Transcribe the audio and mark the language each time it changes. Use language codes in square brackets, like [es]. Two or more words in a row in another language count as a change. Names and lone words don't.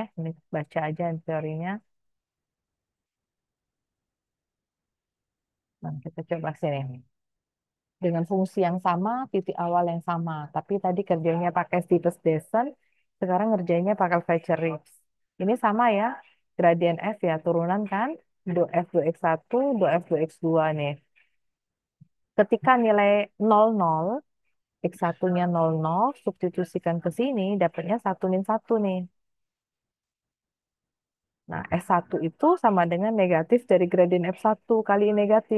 [id] Ini baca aja teorinya. Nah, kita coba sini. Dengan fungsi yang sama, titik awal yang sama. Tapi tadi kerjanya pakai [en] Steepest descent, [id] sekarang ngerjainnya pakai Fletcher-Rips. Ini sama ya, gradien F ya, turunan kan? Do F do X1, do F do X2 nih. Ketika nilai 00, X1-nya 00, substitusikan ke sini, dapatnya 1 min 1 nih. Nah, S1 itu sama dengan negatif dari gradien F1 kali negatif.